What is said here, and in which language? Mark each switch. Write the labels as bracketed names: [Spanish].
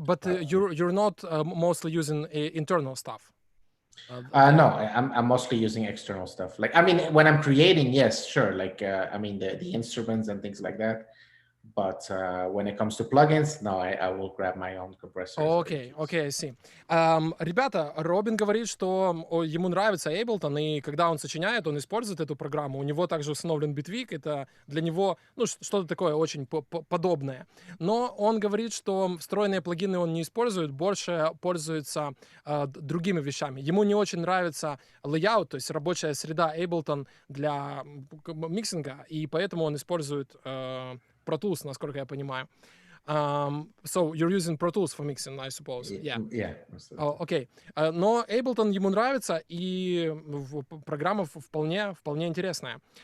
[English] but you're not mostly using internal stuff. No, I'm mostly using external stuff. Like, I mean, when I'm creating, yes, sure. Like, I mean, the instruments and things like that. But when it comes to plugins, no, I will grab my own compressor. Окей, I see. [Russian] Ребята, Робин говорит, что ему нравится Ableton, и когда он сочиняет, он использует эту программу. У него также установлен Bitwig, это для него, что-то такое очень подобное. Но он говорит, что встроенные плагины он не использует, больше пользуется другими вещами. Ему не очень нравится layout, то есть рабочая среда Ableton для миксинга, и поэтому он использует Pro Tools, насколько я понимаю. [English] So you're using Pro Tools for mixing, I suppose. Yeah. Okay. [Russian] Но Ableton ему нравится, и программа вполне интересная.